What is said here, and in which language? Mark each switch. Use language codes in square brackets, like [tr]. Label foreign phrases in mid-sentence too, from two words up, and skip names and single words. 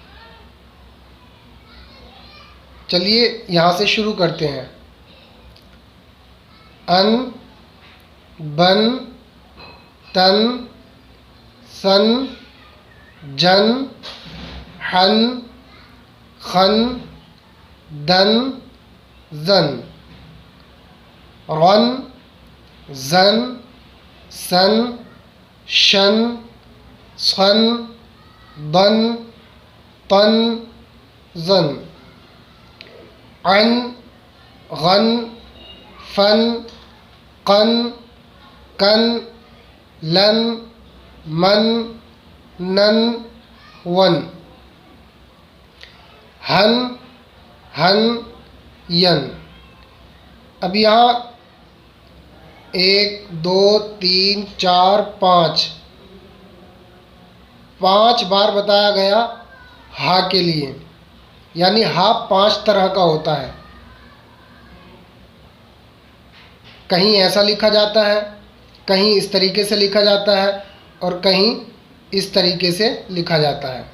[ur] چلیے یہاں سے شروع کرتے ہیں۔ ان، بن، تن، سن، جن، حن، خن، دن، زن، رن، زن، سن، شن، صن، ضن، طن، زن، عن، غن، فن، قن، کن، لن، من، نن، ون، ہن، ہن، ین۔ اب یہاں 1 2 3 4 5 بار بتایا گیا ہا کے لیے، یعنی ہا 5 طرح کا ہوتا ہے۔ کہیں ایسا لکھا جاتا ہے، کہیں اس طریقے سے لکھا جاتا ہے، اور کہیں اس طریقے سے لکھا جاتا ہے۔